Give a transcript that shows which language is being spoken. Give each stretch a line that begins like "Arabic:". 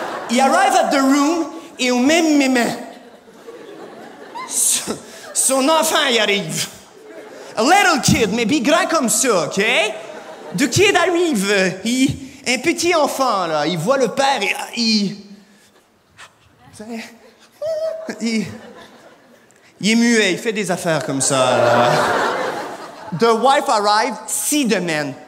English: He arrive at the room
French: et au même moment, son enfant y arrive.
English: A little kid, maybe
French: grand comme ça,
English: OK? The kid arrive,
French: Un petit enfant, là, il voit le père et il est muet, il fait des affaires comme ça, là.
English: The wife arrive, see the man.